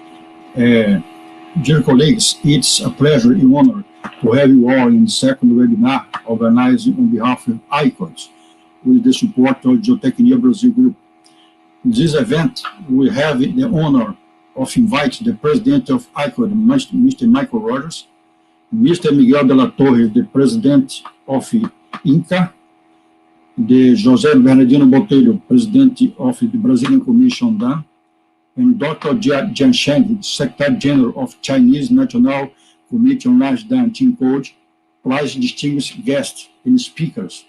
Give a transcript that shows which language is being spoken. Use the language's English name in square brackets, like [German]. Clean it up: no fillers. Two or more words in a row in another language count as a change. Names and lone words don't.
[English] Dear colleagues, it's a pleasure and honor to have you all in the second webinar organized on behalf of ICOLD with the support of Geotecnia Brasil Group. In this event, we have the honor of inviting the president of ICOLD, Mr. Michael Rogers, Mr. Miguel de la Torre, the president of INCA, the José Bernardino Botelho, president of the Brazilian Commission Dam, and Dr. Jian Sheng, Secretary General of Chinese National Committee on Large Dam Code, plus distinguished guests and speakers.